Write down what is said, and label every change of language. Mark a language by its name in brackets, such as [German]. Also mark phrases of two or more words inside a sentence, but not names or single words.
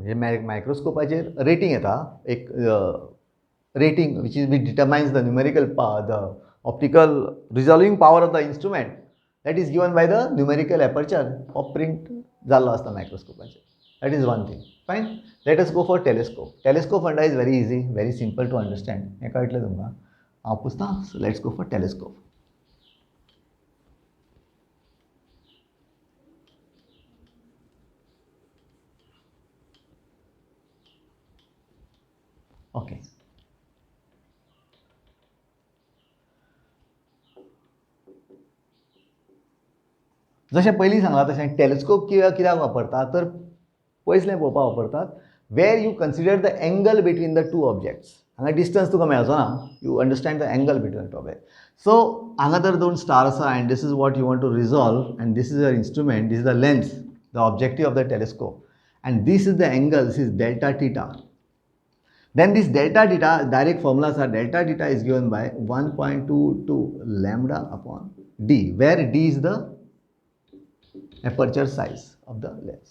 [English] Microscope rating [Konkani] येता, एक [English] rating which determines the numerical power, the optical resolving power of the instrument, that is given by the numerical aperture of print [Konkani] जाल्लो आसता [English] microscope. That is one thing. Fine. Let us go for telescope. Telescope funda is very easy, very simple to understand. [Konkani] हें कळटलें तुमकां. हांव पुछता. [English] So let's go for telescope. Okay. [Konkani] जशें पयलीं सांगलां तशें टेलिस्कोप कित्याक वापरतात तर पयसलें पळोवपाक वापरतात, [English] where you consider the angle between the two objects. [Konkani] हांगा डिस्टन्स तुका मेळचो ना, [English] you understand the angle between the two object. सो [Konkani] हांगा तर दोन स्टार आसा [English] and this is what you want to resolve and this is a instrument, this is the lens, the objective of the telescope, and this is the angle, this is delta theta. Then this delta theta, direct formulas are delta theta is given by 1.22 lambda upon d, where d is the aperture size of the lens.